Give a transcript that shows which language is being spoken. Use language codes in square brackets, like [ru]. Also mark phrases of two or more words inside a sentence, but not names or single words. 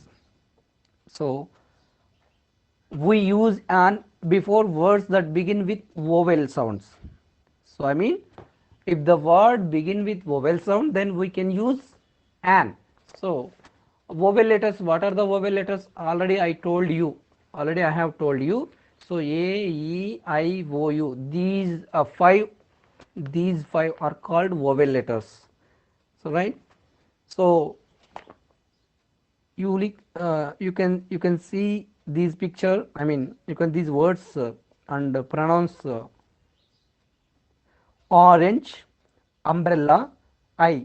[en] So we use an before words that begin with vowel sounds. So I mean if the word begin with vowel sound, then we can use an. So vowel letters, what are the vowel letters? Already I have told you. So a, e, I, o, u, these five are called vowel letters. So right. So you can see these picture, I mean you can these words and pronounce orange, umbrella, I.